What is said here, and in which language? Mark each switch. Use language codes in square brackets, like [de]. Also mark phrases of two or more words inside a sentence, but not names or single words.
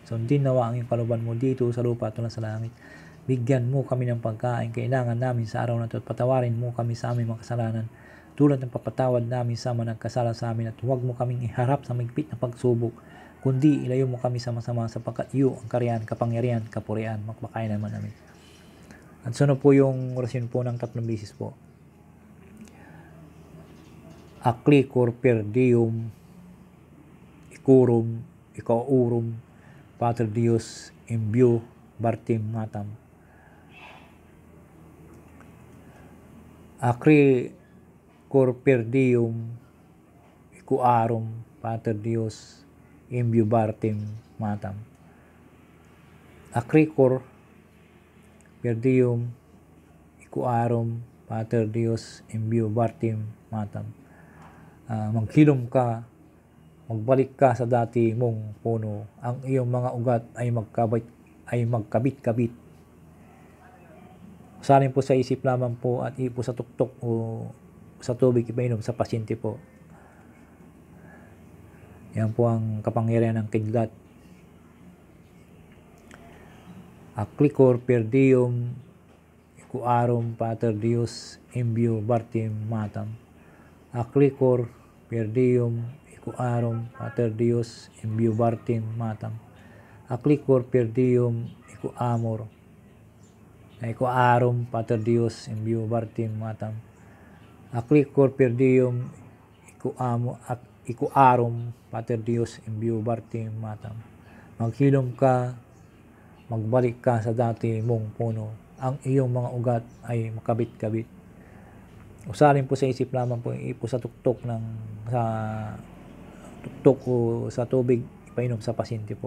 [tl] Sundin nawa ang iyong kalooban mo dito sa lupa tulad sa langit. Bigyan mo kami ng pagkain kailangan namin sa araw na ito at patawarin mo kami sa aming mga kasalanan tulad ng papatawad namin sa mga nagkasala sa amin, at huwag mo kaming iharap sa mahigpit na pagsubok, kundi ilayo mo kami sa masama, sapagkat iyo ang kariyan, kapangyarihan, kapurian, makbakayan naman namin. At sunod po yung orasyon po ng 3 beses po. [la] Akli Corper Deum Ikurum Ikaurum Pater Dios Imbio Bartim Matam. Akli Corper Deum Icuarum Pater Dios Imbio Bartim Matam. Akli Corper Deum Icuarum Pater Dios Imbio Bartim Matam. [tl] Maghilom ka, magbalik ka sa dati mong puno, ang iyong mga ugat ay magkabit-kabit. Usalin po sa isip lamang po at ipo sa tuktok o sa tubig ipainom sa pasyente po. Yan po ang kapangyarihan ng kidlat. [la] Aclicor per Deum Icuarum Pater Dios Imbio Bartim Matam. Aclicor per Deum Icuarum Pater Dios Imbio Bartim Matam. Aclicor per Deum Icuarum Pater Dios Imbio Bartim Matam. Aclicor per Deum Icuarum Pater Dios Imbio Bartim Matam. [tl] Maghilom ka, magbalik ka sa dati mong puno, ang iyong mga ugat ay makabit-kabit. Usalin po sa isip lamang po, ipo sa tuktok o sa tubig ipainom sa pasyente po.